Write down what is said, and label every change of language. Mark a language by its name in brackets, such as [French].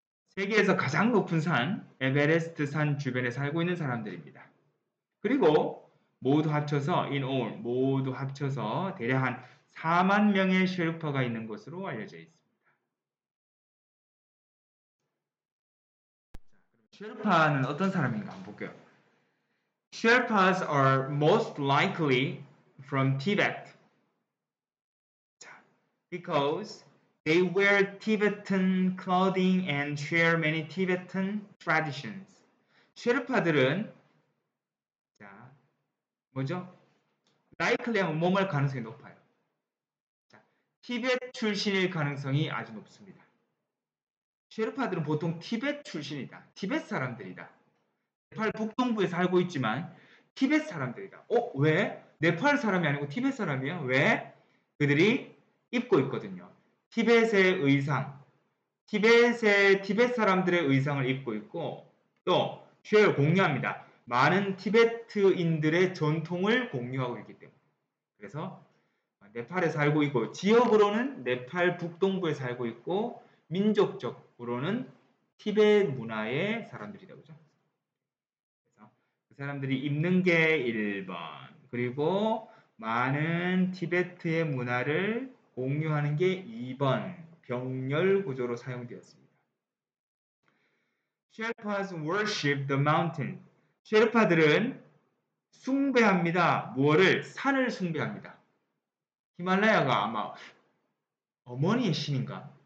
[Korean] 세계에서 가장 높은 산, 에베레스트 산 주변에 살고 있는 사람들입니다. 그리고 모두 합쳐서 [English] in all, [Korean] 모두 합쳐서 대략 한 4만 명의 셰르파가 있는 것으로 알려져 있습니다. 셰르파는 어떤 사람인가 한번 볼게요. [English] Sherpas are most likely from Tibet because they wear Tibetan clothing and share many Tibetan traditions. [Korean] 셰르파들은 뭐죠? likely 하면 뭐할 가능성이 높아요. 티벳 출신일 가능성이 아주 높습니다. 셰르파들은 보통 티벳 출신이다. 티벳 사람들이다. 네팔 북동부에 살고 있지만 티벳 사람들이다. 왜? 네팔 사람이 아니고 티벳 사람이에요. 왜? 그들이 입고 있거든요. 티벳의 의상, 티벳 사람들의 의상을 입고 있고 또 공유합니다. 많은 티베트인들의 전통을 공유하고 있기 때문에. 그래서 네팔에 살고 있고 지역으로는 네팔 북동부에 살고 있고 민족적으로는 티벳 문화의 사람들이다. 그죠? 그래서 그 사람들이 입는 게 1번. 그리고 많은 티베트의 문화를 공유하는 게 2번. 병렬 구조로 사용되었습니다. [English] Sherpas worship the mountain. [Korean] 셰르파들은 숭배합니다. 무엇을? 산을 숭배합니다. 히말라야가 아마 어머니의 신인가?